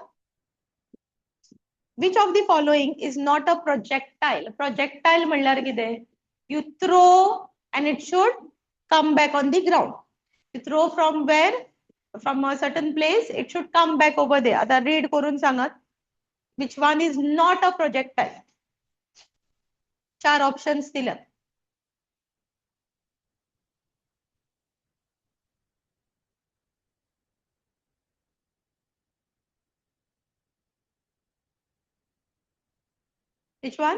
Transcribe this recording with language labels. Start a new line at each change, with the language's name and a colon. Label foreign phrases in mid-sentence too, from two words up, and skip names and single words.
English: Which of the following is not a projectile?
Konkani: Projectile म्हणल्यार कितें?
English: You throw and it should come back on the ground. You throw from where? From a certain place, it should come back over there.
Konkani: आता read करून सांगात.
English: Which one is not a projectile?
Konkani: 4 options दिल्यात.
English: Which one?